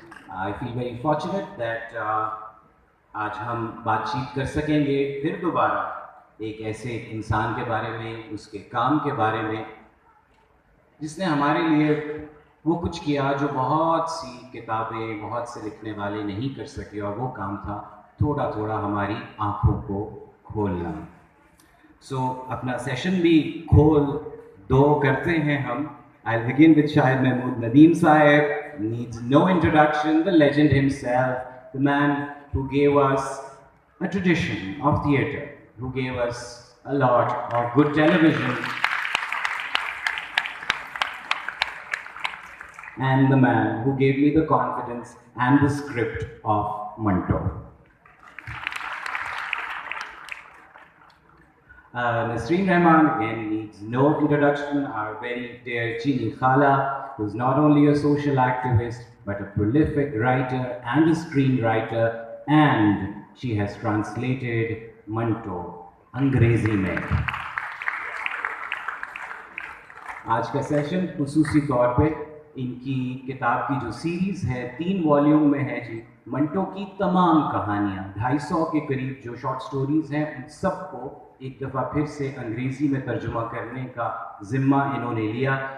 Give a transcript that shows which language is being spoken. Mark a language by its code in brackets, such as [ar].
[hi] I feel very fortunate that आज हम बातचीत कर सकेंगे फिर दोबारा एक ऐसे इंसान के बारे में, उसके काम के बारे में, जिसने हमारे लिए वो कुछ किया जो बहुत सी किताबें, बहुत से लिखने वाले नहीं कर सके, और वो काम था थोड़ा थोड़ा हमारी आँखों को खोलना। अपना सेशन भी खोल दो करते हैं हम। [en] I'll begin with Shahid Mahmood Nadeem Sahib. Needs no introduction, the legend himself, the man who gave us a tradition of theatre, who gave us a lot of good television, and the man who gave me the confidence and the script of Manto. Nasreen Rehman again needs no introduction, our very dear Chini Khala, who's not only a social activist but a prolific writer and a screenwriter, and she has translated Manto Angrezi में। [hi] आज का session खुसूसी तौर पे इनकी किताब की जो सीरीज़ है 3 वॉल्यूम में है जी, मंटो की तमाम कहानियाँ, 250 के करीब जो शॉर्ट स्टोरीज़ हैं, उन सबको एक दफ़ा फिर से अंग्रेज़ी में तर्जुमा करने का ज़िम्मा इन्होंने लिया।